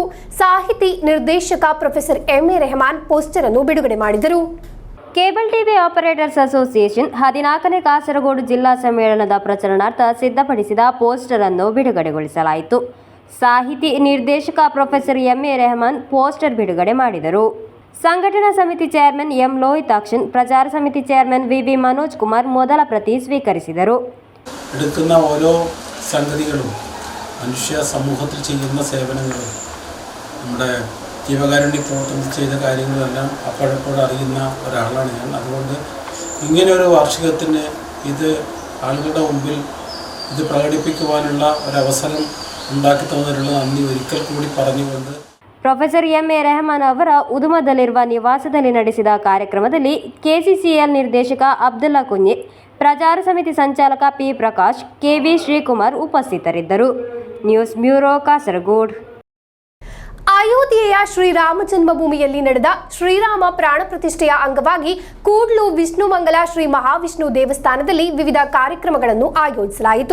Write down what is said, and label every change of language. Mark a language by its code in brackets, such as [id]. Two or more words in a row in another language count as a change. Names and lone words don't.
[kn] ಸಾಹಿತಿ ನಿರ್ದೇಶಕ ಪ್ರೊಫೆಸರ್ ಎಂ.ಎ. ರೆಹಮಾನ್ ಪೋಸ್ಟರ್ ಅನ್ನು ಬಿಡುಗಡೆ ಮಾಡಿದರು. ಕೇಬಲ್ ಟಿವಿ ಆಪರೇಟರ್ಸ್ ಅಸೋಸಿಯೇಷನ್ 14ನೇ ಕಾಸರಗೋಡು ಜಿಲ್ಲಾ ಸಮ್ಮೇಳನದ ಪ್ರಚಾರಣಾರ್ಥ ಸಿದ್ಧಪಡಿಸಿದ ಪೋಸ್ಟರ್ ಅನ್ನು ಬಿಡುಗಡೆಗೊಳಿಸಲಾಯಿತು. ಸಾಹಿತಿ ನಿರ್ದೇಶಕ ಪ್ರೊಫೆಸರ್ ಎಂ.ಎ. ರೆಹಮಾನ್ ಪೋಸ್ಟರ್ ಬಿಡುಗಡೆ ಮಾಡಿದರು. [ml] സംഘടനാ സമിതി ചെയർമാൻ എം ലോഹിതാക്ഷൻ, പ്രചാര സമിതി ചെയർമാൻ വി മനോജ് കുമാർ [kn] ಮೊದಲ ಪ್ರತಿ ಸ್ವೀಕರಿಸಿದರು. [ml] എടുക്കുന്ന ഓരോ സംഗതികളും മനുഷ്യ സമൂഹത്തിൽ ചെയ്യുന്ന സേവനങ്ങളും നമ്മുടെ ജീവകാരുണ്യ പ്രവർത്തനത്തിൽ ചെയ്ത കാര്യങ്ങളെല്ലാം അപ്പോഴപ്പോഴും അറിയുന്ന ഒരാളാണ് ഞാൻ. അതുകൊണ്ട് ഇങ്ങനെ ഒരു വാർഷികത്തിന് ഇത് ആളുകളുടെ മുമ്പിൽ ഇത് പ്രകടിപ്പിക്കുവാനുള്ള ഒരവസരം ഉണ്ടാക്കി തന്നതിനുള്ള നന്ദി ഒരിക്കൽ കൂടി പറഞ്ഞുകൊണ്ട് [kn] ಪ್ರೊಫೆಸರ್ ಎಂ.ಎ. ರೆಹಮಾನ್ ಅವರ ಉದುಮದಲ್ಲಿರುವ ನಿವಾಸದಲ್ಲಿ ನಡೆಸಿದ ಕಾರ್ಯಕ್ರಮದಲ್ಲಿ ಕೆಸಿಸಿಎಲ್ ನಿರ್ದೇಶಕ ಅಬ್ದುಲ್ಲಾ ಕುಂಜಿ, ಪ್ರಚಾರ ಸಮಿತಿ ಸಂಚಾಲಕ ಪಿ. ಪ್ರಕಾಶ್, ಕೆವಿ ಶ್ರೀಕುಮಾರ್ ಉಪಸ್ಥಿತರಿದ್ದರು. ನ್ಯೂಸ್ ಬ್ಯೂರೋ, ಕಾಸರಗೋಡು. ಅಯೋಧ್ಯೆಯ ಶ್ರೀರಾಮ ಜನ್ಮಭೂಮಿಯಲ್ಲಿ ನಡೆದ ಶ್ರೀರಾಮ ಪ್ರಾಣ ಪ್ರತಿಷ್ಠೆಯ ಅಂಗವಾಗಿ ಕೂಡ್ಲು ವಿಷ್ಣುಮಂಗಲ ಶ್ರೀ ಮಹಾವಿಷ್ಣು ದೇವಸ್ಥಾನದಲ್ಲಿ ವಿವಿಧ ಕಾರ್ಯಕ್ರಮಗಳನ್ನು ಆಯೋಜಿಸಲಾಯಿತು.